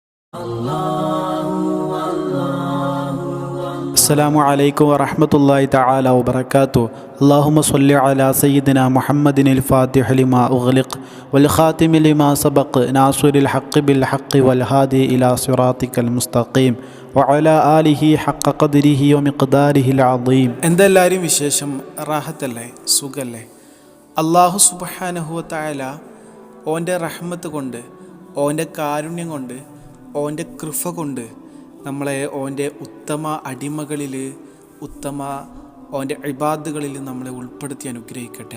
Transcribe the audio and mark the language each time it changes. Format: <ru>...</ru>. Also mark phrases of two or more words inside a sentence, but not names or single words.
<ar>السلام عليكم ورحمة الله تعالى وبركاته. اللهم صل على سيدنا محمد الفاتح لما أغلق والخاتم لما سبق ناصر الحق بالحق والهادي إلى صراطك المستقيم وعلى آله حق قدره ومقداره العظيم.</ar> <ml>എന്തെല്ലാവരും വിശേഷം? റാഹത്തല്ലേ? സുഖല്ലേ?</ml> <ar>الله سبحانه وتعالى</ar> <ml>ഓൻ്റെ റഹ്മത്ത് കൊണ്ട്, ഓൻ്റെ കാരുണ്യം കൊണ്ട്, ഓൻ്റെ കൃപ കൊണ്ട് നമ്മളെ ഓൻ്റെ ഉത്തമ അടിമകളിൽ, ഓൻ്റെ ഇബാദുകളിൽ നമ്മളെ ഉൾപ്പെടുത്തി അനുഗ്രഹിക്കട്ടെ.</ml>